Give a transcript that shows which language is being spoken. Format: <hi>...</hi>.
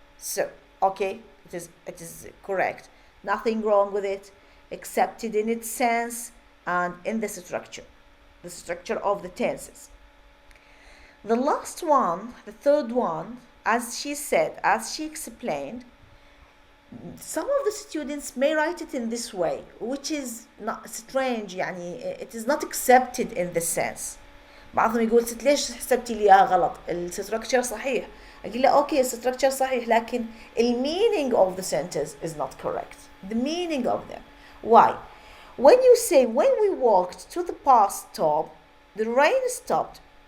<en>So, okay, it is correct. Nothing wrong with it, accepted in its sense and in the structure of the tenses. The last one, the third one, as she explained, some of the students may write it in this way, which is not strange. It is not accepted in this sense.</en> <ar>بعضهم يقول ست ليش حسبتي لي اياها غلط؟ الستركتشر صحيح. أقول له</ar> <en>okay,</en> <ar>الستركتشر صحيح, لكن</ar> <en>meaning of the sentence is not correct. The meaning of them. Why? When you say, when we walked to the bus stop, the rain stopped.</en>